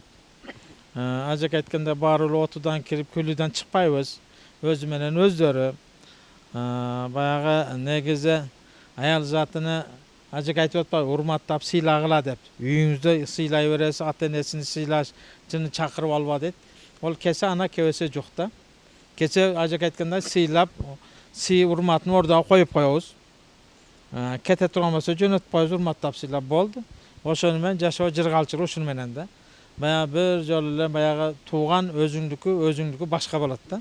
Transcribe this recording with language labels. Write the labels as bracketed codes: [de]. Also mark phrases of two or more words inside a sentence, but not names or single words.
[ky] Ажек айткандай баары эле отудан кирип күлүүдөн чыкпайбыз. Өзү менен өздөрү. Баягы негизи аял затыны Ажек айтып атпайбы, урматтап сыйлагыла деп. Үйүңүздө сыйлай бересиз, ата энесин сыйлаш, жыны чакырып алба дейт. Ол кесе ана кебесе жок да. Кесе Ажек айткандай сыйлап, сый урматын ордого коюп коебуз. Кете турган болсо жөнөтүп коебуз, урматтап сыйлап болду. Ошону менен жашоо жыргалчылык ушуну менен да. Баягы бир жолу эле баягы тууган өзүңдүкү башка болот да.